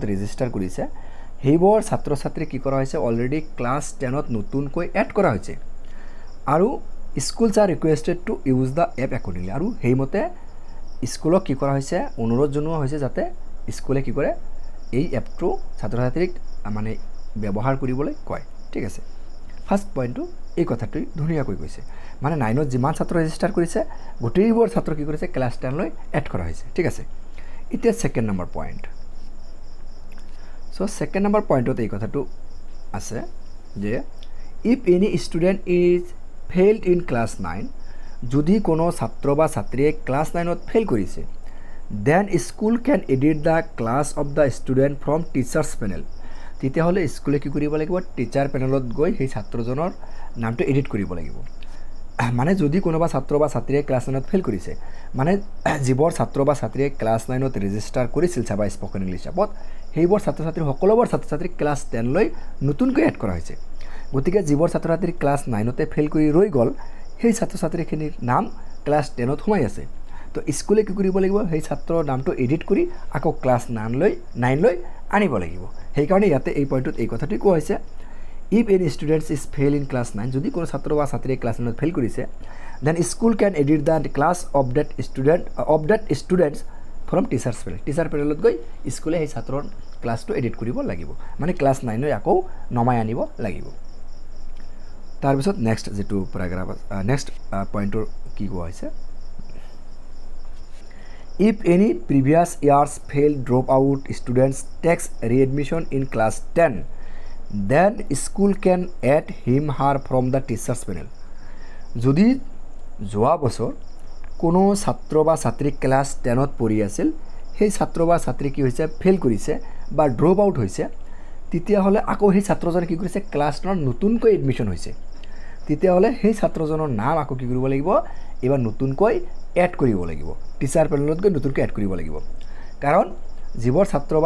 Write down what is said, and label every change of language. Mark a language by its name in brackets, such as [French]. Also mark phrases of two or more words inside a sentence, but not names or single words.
[Assamese] ৰেজিষ্টাৰ কৰিছে সেইবোৰ ছাত্ৰ ছাত্ৰী কি কৰা হৈছে [English] already class [Assamese] 10ত নতুনকৈ এড কৰা হৈছে আৰু [English] schools are requested to use the app accordingly [Assamese] আৰু সেইমতে স্কুলক কি কৰা হৈছে অনুৰোধ জনোৱা হৈছে যাতে স্কুলে কি কৰে এই এপটো ছাত্ৰ ছাত্ৰীক মানে ব্যৱহাৰ কৰিবলৈ কয় ঠিক আছে [English] first point [Assamese] এই কথাটো ধুনীয়াকৈ কৈছে মানে 9ত যিমান ছাত্ৰ ৰেজিষ্টাৰ কৰিছে গোটেইবোৰ ছাত্ৰ কি কৰিছে ক্লাছ 10 লৈ এড কৰা হৈছে ঠিক আছে এতিয়া [English] second number point So second number point of the [Assamese] কথাটো আছে যে [English] if any student is failed in class 9 [Assamese] যদি কোনো ছাত্র বা ছাত্ৰীয়ে ক্লাছ 9ত ফেল কৰিছে [English] then school can edit the class of the student from teachers panel [Assamese] তেতিয়াহ'লে স্কুলে কি কৰিব লাগিব টিচাৰ পেনেলত গৈ সেই ছাত্ৰজনৰ নামটো এডিট কৰিব লাগিব মানে যদি কোনোবা ছাত্ৰ বা ছাত্ৰীয়ে ক্লাছ 9ত ফেল কৰিছে মানে যিবোৰ ছাত্ৰ বা ছাত্ৰীয়ে ক্লাছ 9ত ৰেজিষ্টাৰ কৰিছিল সেবা স্পোকেন ইংলিশ এপত সেইবোৰ ছাত্ৰ ছাত্ৰী সকলোবোৰ ছাত্ৰ ছাত্ৰী ক্লাছ 10 লৈ নতুনকৈ এড কৰা হৈছে গতিকে যিবোৰ ছাত্ৰ ছাত্ৰী ক্লাছ 9তে ফেল কৰি ৰৈ গল সেই ছাত্ৰ ছাত্ৰীখিনিৰ নাম ক্লাছ 10ত সোমাই আছে তো স্কুলে কি কৰিব লাগিব সেই ছাত্ৰৰ নামটো এডিট কৰি আকৌ ক্লাছ 9 লৈ আনিব লাগিব সেই কাৰণে ইয়াতে এই পইণ্টত এই কথাটো কোৱা হৈছে [English] if any students is fail in class 9 [Assamese] যদি কোনো ছাত্ৰ বা ছাত্ৰীয়ে ক্লাছ 9ত ফেল কৰিছে [English] then school can edit the class of that students from teachers panel teacher panel [Assamese] গৈ স্কুলে সেই ছাত্ৰৰ ক্লাছটো এডিট কৰিব লাগিব মানে ক্লাছ 9 লৈ আকৌ নমাই আনিব লাগিব তাৰ পিছত নেক্সট যেটো প্যাৰাগ্ৰাফ [English] next point [Assamese] কি কোৱা হৈছে [English] if any previous years fail drop out students takes readmission in class 10 then school can add him her from the teachers panel [Assamese] যদি যোৱা বছৰ কোনো ছাত্ৰ বা ছাত্ৰী ক্লাছ 10ত পঢ়ি আছিল সেই ছাত্ৰ বা ছাত্ৰী কি হৈছে ফেল কৰিছে বা [English] drop out [Assamese] হৈছে তেতিয়াহ'লে আকৌ সেই ছাত্ৰজনে কি কৰিছে ক্লাছ 9ত নতুনকৈ এডমিশন হৈছে তেতিয়াহ'লে সেই ছাত্ৰজনৰ নাম আকৌ কি কৰিব লাগিব এবাৰ নতুনকৈ এড কৰিব লাগিব [English] teacher panel [Assamese] গৈ নতুনকৈ এড কৰিব লাগিব কাৰণ যিবোৰ ছাত্ৰ বা